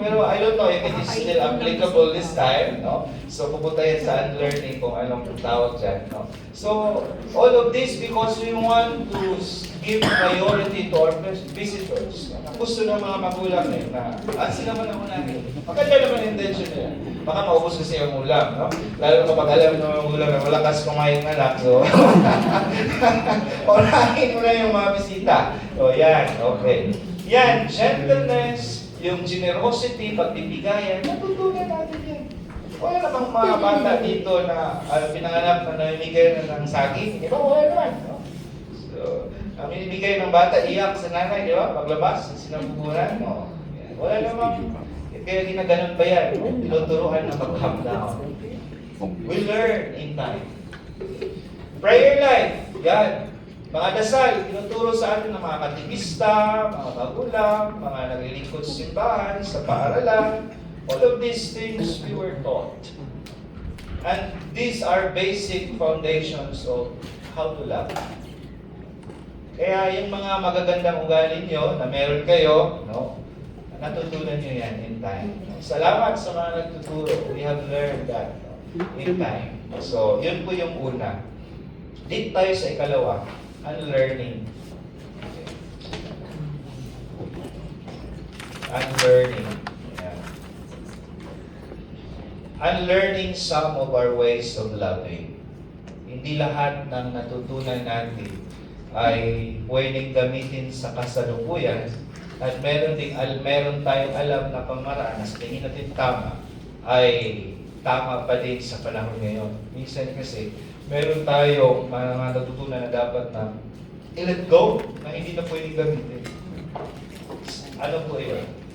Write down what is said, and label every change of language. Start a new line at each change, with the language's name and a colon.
English: Pero I don't know if it is still applicable this time, no? So,
Filipino: pupunta yan sa unlearning kung anong tawag dyan,
English: no? So, all of this because we want to give priority to our visitors.
Filipino: Gusto ng mga magulang na sila man ang unahin. Maganda naman intention nila. Baka maubos kasi ang ulam, no? Lalo na kapag alam ng mga magulang na malakas kumain ng anak. So, unahin mo na yung mga bisita. So, yan. Okay. Yan. Gentleness, yung generosity, pagbibigayan, natutunan natin yan. Wala namang mga bata dito na pinanganak na namimigay na ng saging. Di ba? Wala naman. No? So, Ang binibigay ng bata, iyak sa nanay, di ba? Paglabas, sinapupunan mo. Wala namang, kaya ginaganon ba yan? Tinuturuan na mag-calm down.
English: We learn in time. Prayer life, yan.
Filipino: Mga dasal, tinuturo sa atin ng mga katikista, mga magulang, mga naglilingkod sa simbahan, sa paaralan.
English: All of these things we were taught. And these are basic foundations of how to love.
Filipino: Kaya yung mga magagandang ugali nyo na meron kayo, no, natutunan nyo yan in time. Salamat sa mga nagtuturo.
English: We have learned that in time.
Filipino: So, yun po yung una. Dito tayo sa ikalawa, unlearning.
English: Unlearning. Yan. Unlearning some of our ways of loving.
Filipino: Hindi lahat ng natutunan natin ay pwedeng gamitin sa kasalukuyan at meron tayong alam na pamaraan na sa tingin natin tama ay tama pa din sa panahon ngayon. Minsan kasi meron tayong mga natutunan na dapat na i-let go na hindi na pwedeng gamitin. Ano po yun?